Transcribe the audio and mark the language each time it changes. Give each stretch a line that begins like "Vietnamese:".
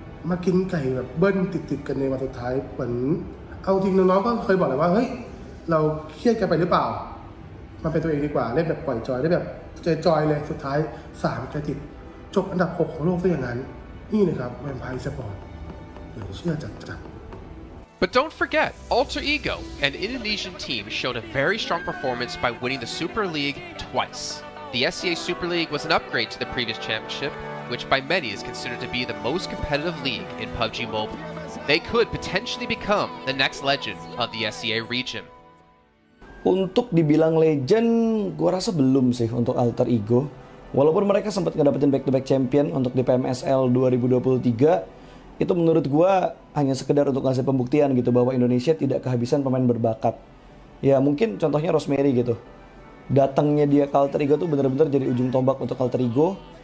Thai: มากินไก่แบบเบิ้ลติดกันในวันสุดท้ายเหมือนเอาจริงน้องๆก็เคยบอกเลยว่าเฮ้ยเราเครียดกันไปหรือเปล่ามันเป็นตัวเองดีกว่าเล่นแบบปล่อยจอยได้แบบจอยเลยสุดท้าย3จะติดจบอันดับ6ของโลกซะอย่างนั้นนี่นะครับแวมไพร์สปอร์ตเหลือเชื่อจัด
English: But don't forget, Alter Ego, an Indonesian team, showed a very strong performance by winning the Super League twice. The SEA Super League was an upgrade to the previous championship, which by many is considered to be the most competitive league in PUBG Mobile. They could potentially become the next legend of the SEA region.
Indonesian: Untuk dibilang legend, gua rasa belum sih untuk Alter Ego. Walaupun mereka sempat ngedapetin back-to-back champion untuk di PMSL 2023, itu menurut gua hanya sekedar untuk ngasih pembuktian gitu bahwa Indonesia tidak kehabisan pemain berbakat. Ya mungkin contohnya Rosemary gitu. Datangnya dia ke Alter Ego tuh bener-bener jadi ujung tombak untuk Alter Ego.